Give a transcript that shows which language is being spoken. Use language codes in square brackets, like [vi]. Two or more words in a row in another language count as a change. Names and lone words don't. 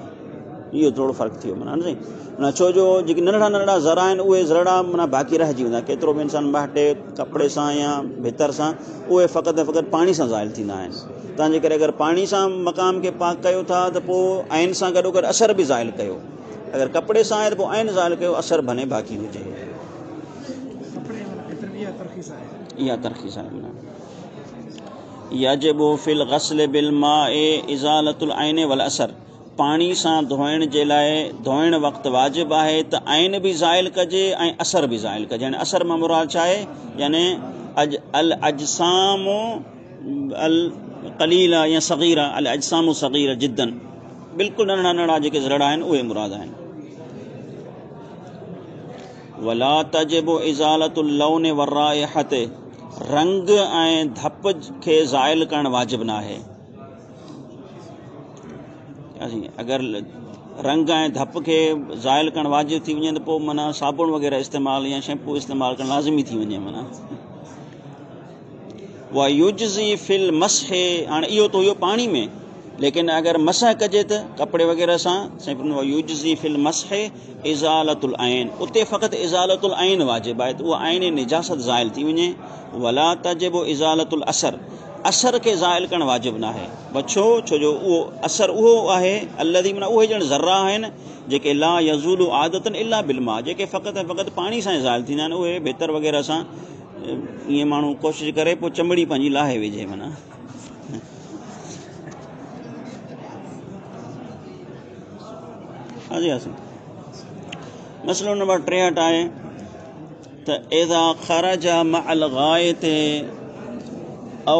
[sd] इहो थोरो फ़र्क़ु थी वियो माना न, छो जो जेके नंढड़ा नंढड़ा ज़रा आहिनि उहे ज़रा माना बाक़ी रहिजी वेंदा, केतिरो बि इंसानु बाटे कपिड़े सां या भितर सां, उहे फ़क़ति फ़क़ति पाणी सां ज़ाइल थींदा आहिनि। तव्हांजे करे अगरि पाणी सां मक़ाम खे पाक कयो था त पोइ ऐन सां गॾोगॾु असर बि ज़ाइल कयो। अगरि कपिड़े सां आहे त पोइ ऐन ज़ाइल कयो, असर भले बाक़ी हुजे। इहा तरख़ीस आहे माना [ar] يجب في الغسل بالماء إزالة العين والأثر. [sd] पाणी सां धोइण जे लाइ धोइण वक़्तु वाजिबु आहे त ऐन बि ज़ाइल कजे ऐं असर बि ज़ाइल कजे। यानी असर मां मुराद छा आहे, यानी [ar] الأجسام القليلة أو الصغيرة، الأجسام الصغيرة جدا, [sd] बिल्कुलु नंढड़ा नंढड़ा जेके ज़रा आहिनि उहे मुराद आहिनि। [ar] ولا تجب إزالة اللون والرائحة, [sd] रंग ऐं धप खे ज़ाइल करणु वाजिबु न आहे। अगरि रंग ऐं धप खे ज़ाइल करणु वाजिबु थी वञे त पोइ माना साबुण वग़ैरह इस्तेमालु या शैम्पू इस्तेमालु करणु लाज़मी थी वञे माना। [ar] ويجزئ في المسح, [sd] हाणे इहो त हुयो पाणी में, लेकिन अगरि मसह कजे त कपिड़े वग़ैरह सां, [ar] ويجزئ في المسح إزالة العين, [sd] उते फ़क़ति [ar] إزالة العين [sd] वाजिबु आहे त उहा ऐन निजासत ज़ाइल थी वञे। [ar] ولا تجب إزالة الأثر, [sd] असर खे ज़ाइल करणु वाजिबु न आहे। छो जो उहो असर उहो आहे अल्लज़ी, माना उहे ॼण ज़र्रा आहिनि जेके [ar] لا يزول عادة إلا بالماء, [sd] जेके फ़क़ति फ़क़ति पाणी सां ई ज़ाइल थींदा आहिनि। उहे भितर वग़ैरह सां ईअं माण्हू कोशिशि करे पोइ चमड़ी पंहिंजी लाहे विझे माना। मसलो नंबर 63 आहे त [ar] إذا خرج مع الغائط أو